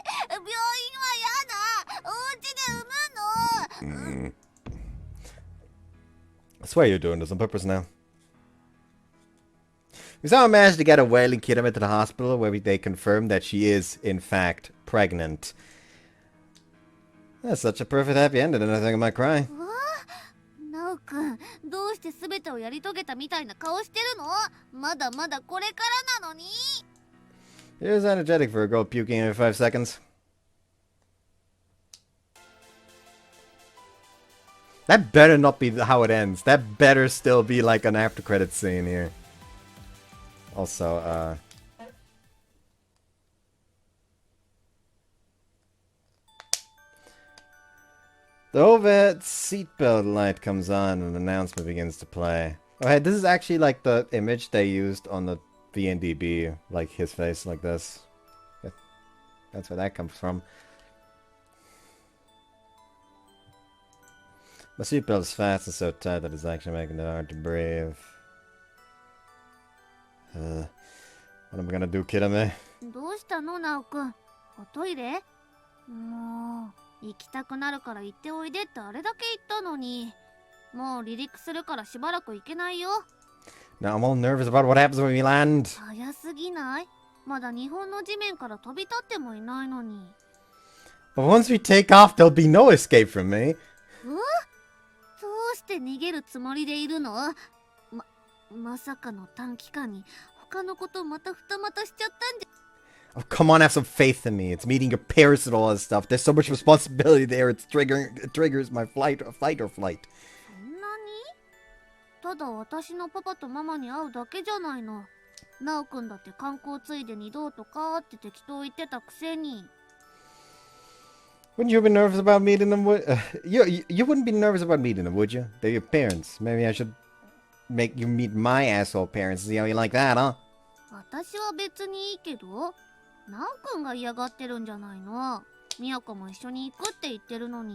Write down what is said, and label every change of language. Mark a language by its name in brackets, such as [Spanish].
[Japanese] 病院はやだ。お家で産むの。 [English] I swear you're doing this on purpose now. We somehow managed to get a wailing Kirame to the hospital where they confirmed that she is, in fact, pregnant. That's such a perfect happy ending and I think I might cry. [Japanese] ナオくん、どうして全てをやり遂げたみたいな顔してるの？まだまだこれからなのに。 [English] Here's energetic for a girl puking every 5 seconds. That better not be how it ends. That better still be like an after credit scene here. Also, the overhead seatbelt light comes on and an announcement begins to play. Oh hey, this is actually like the image they used on the VNDB, like his face like this. That's where that comes from. My seatbelt is fast and so tight that it's actually making it hard to breathe. What am I gonna do, Kirame? [Japanese] どうしたの、ナオくん。おトイレ？もう、行きたくなるから行っておいでってあれだけ言ったのに。もう離陸するからしばらく行けないよ。 [English] Now I'm all nervous about what happens when we land. [Japanese] 早すぎない？まだ日本の地面から飛び立ってもいないのに。 [English] But once we take off, there'll be no escape from me. [Japanese] どうして逃げるつもりでいるの？まさかの短期間に他のことまた二股しちゃったんじゃ。 [English] Oh, come on, have some faith in me. It's meeting your parents and all that stuff. There's so much responsibility there. It triggers my fight or flight. [Japanese] そんなに？ただ私のパパとママに会うだけじゃないの。ナオくんだって観光ついでにどうとかって適当言ってたくせに。 [English] Wouldn't you have been nervous about meeting them? You wouldn't be nervous about meeting them, would you? They're your parents. Maybe I should make you meet my asshole parents. See how you like that, huh? [Japanese] 私は別にいいけど、ナオくんが嫌がってるんじゃないの。ミヤコも一緒に行くって言ってるのに。